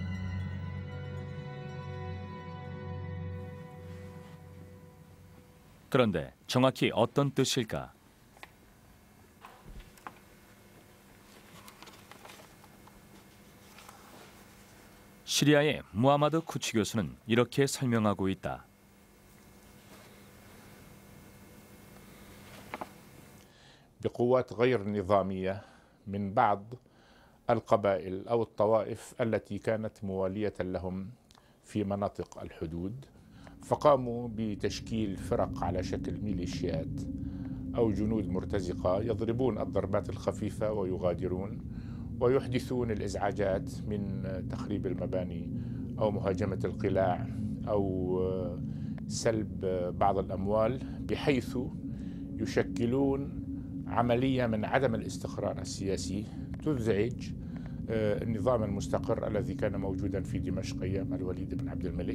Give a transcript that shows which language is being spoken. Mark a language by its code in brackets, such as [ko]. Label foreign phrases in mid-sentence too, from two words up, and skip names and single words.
[ko] 그런데 정확히 어떤 뜻일까? 시리아의 무하마드 쿠치 교수는 이렇게 설명하고 있다. [ar] بقوات غير نظامية من بعض القبائل أو الطوائف التي كانت موالية لهم في مناطق الحدود فقاموا بتشكيل فرق على شكل ميليشيات أو جنود مرتزقة يضربون الضربات الخفيفة ويغادرون ويحدثون الإزعاجات من تخريب المباني أو مهاجمة القلاع أو سلب بعض الأموال بحيث يشكلون عملية من عدم الاستقرار السياسي تزعج النظام المستقر الذي كان موجودا في دمشق أيام الوليد بن عبد الملك.